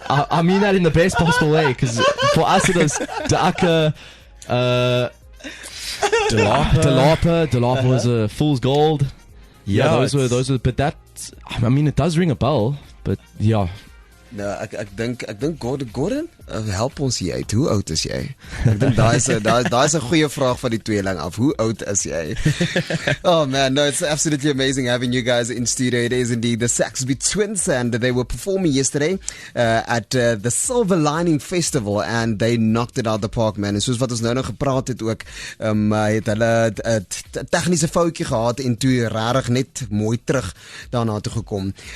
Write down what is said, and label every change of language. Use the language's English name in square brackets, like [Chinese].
[English] I mean that in the best possible way, because for us it was Da'aka, Delapa was a Fool's Gold. Yeah, those were, but that, I mean, it does ring a bell, but yeah. [Afrikaans] Nou, ek dink Gordon, help ons hier uit. Hoe oud is jy? Ek dink daai is 'n goeie vraag van die tweeling af. Hoe oud is jy? [English] Oh man, no, it's absolutely amazing having you guys in studio. It is indeed the Saxby Twins, and they were performing yesterday at the Silver Lining Festival, and they knocked it out the park, man. [Afrikaans] En soos wat ons nou gepraat het ook, het hulle 'n tegniese foutjie gehad en toe regtig net mooi terug daarna toe gekom.